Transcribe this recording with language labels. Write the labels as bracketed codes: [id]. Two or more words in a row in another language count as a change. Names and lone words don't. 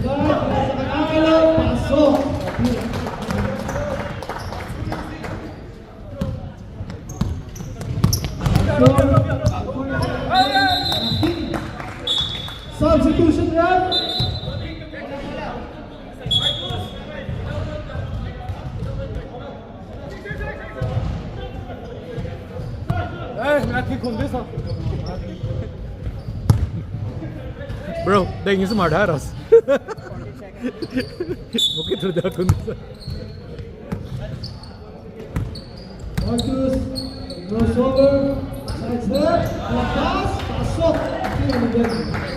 [tl] Pinasa kay Angelo. Pasok! Ang tira. [en] Substitution rep. [sv] Bro, det är ingen som har det här alltså. Okej, trodde jag kunde så. Marcus, [en] crossover, side step, pass, [tl] pasok. Tira ng Delvin.